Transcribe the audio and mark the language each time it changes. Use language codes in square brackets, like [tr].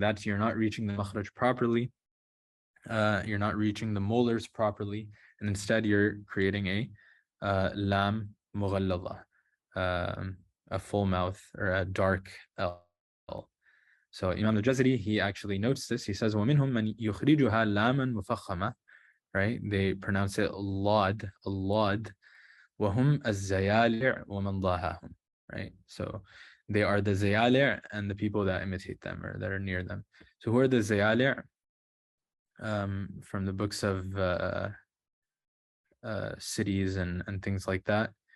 [en] That's, you're not reaching the makhraj properly. You're not reaching the molars properly. And instead you're creating a lam mughalladha, a full mouth or a dark L. So Imam al-Jazari, he actually notes this. He says, [ar] وَمِنْهُمْ مَنْ يُخْرِجُهَا لَامًا مُفَخَّمًا, right? [en] They pronounce it lad, lad, [ar] وَهُمْ الزَّيَالِعْ وَمَنْ ضَاهَهُمْ, [en] right? So they are the zayali' and the people that imitate them or that are near them. So who are the zayali'? From the books of cities and things like that.